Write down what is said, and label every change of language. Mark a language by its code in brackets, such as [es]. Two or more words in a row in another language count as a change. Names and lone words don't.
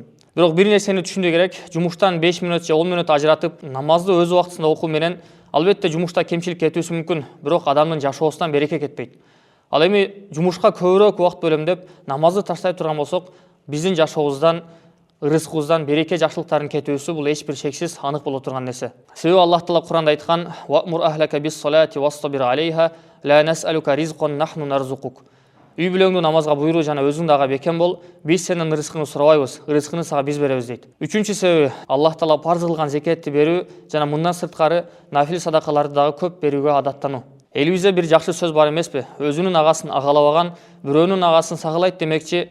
[ky] Бирок бир нерсени түшүндүү керек: жумуштан 5 мүнөт же 10 мүнөт ажыратып, намазды өз убактысында окуу менен албетте жумушта кемчилик кетүүсү мүмкүн, бирок адамдын жашоосунан береке кетпейт. Ал эми жумушка көбүрөөк убакыт бөлөм деп намазды таштай турган болсок, биздин жашообуздан, рызкыбыздан береке жакшылыктардын кетүүсү бул эч бир шексиз анык боло турган нерсе. Себеби Аллах Таала Куранда айткан: [ar] "وأمر أهلك بالصلاة واصطبر عليها لا نسألك رزقا نحن نرزقك." [ky] Үй бүлөңдү намазга буйруу жана өзүң дагы бекем бол, биз сенин рызкыңды сурабайбыз, рызкыны сага биз беребиз дейт. Үчүнчү себеби Аллах Таала парз кылган закетти берүү жана мындан сырткары нафил садакаларды дагы көп берүүгө адаттануу. Элибизде бир жакшы сөз бар эмеспи? Өзүнүн агасын агалабаган бирөөнүн агасын сагалайт демекчи.